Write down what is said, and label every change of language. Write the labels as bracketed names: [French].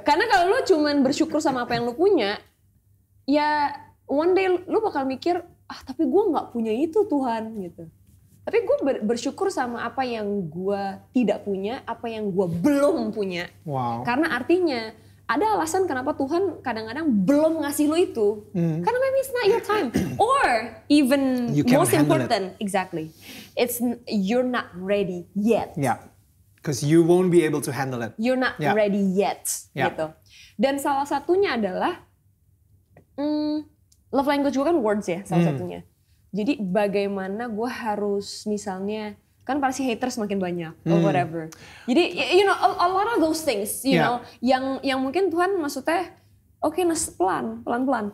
[Indonesian] Karena kalau lu cuman bersyukur sama apa yang lu punya, ya [English] one day [Indonesian] lu bakal mikir, tapi gue nggak punya itu Tuhan gitu. Tapi gue bersyukur sama apa yang gue tidak punya, apa yang gue belum punya. [English] Wow. [Indonesian] Karena artinya ada alasan kenapa Tuhan kadang-kadang belum ngasih lu itu. [English] Karena maybe it's not your time. Or even most important, exactly, you're not ready yet. Yeah. Because you won't be able to handle it. You're not ready yet, gitu. [Indonesian] Dan salah satunya adalah love language gue kan words ya, salah satunya. Jadi bagaimana gue harus misalnya, kan pasti haters makin banyak or whatever. [English] Jadi you know a lot of those things, you know, [Indonesian] yang mungkin Tuhan maksudnya pelan-pelan.